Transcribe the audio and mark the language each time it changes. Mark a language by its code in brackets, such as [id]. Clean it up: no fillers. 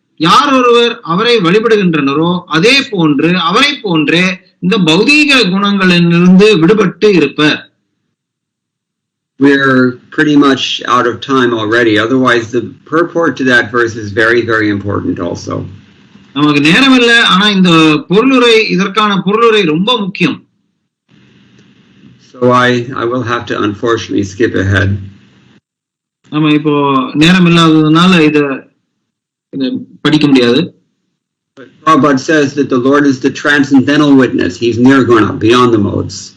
[ta] யார் ஒருவர் அவரை வழிபடுகின்றனரோ அவரை போன்றே இந்த பௌதீக குணங்களிலிருந்து விடுபட்டு இருப்பர். [en] We're pretty much out of time already. Otherwise, the purport to that verse is very, very important also. [ta] நமக்கு நேரம் இல்லை, ஆனா இந்த பொருளுரை, இதற்கான பொருளுரை ரொம்ப முக்கியம். [en] So I will have to unfortunately skip ahead. [ta] நம்ம இப்போ நேரம் இல்லாததுனால இத படிக்க முடியாது. [en] But Prabhupada says that the Lord is the transcendental witness. He's nirguna, beyond the modes.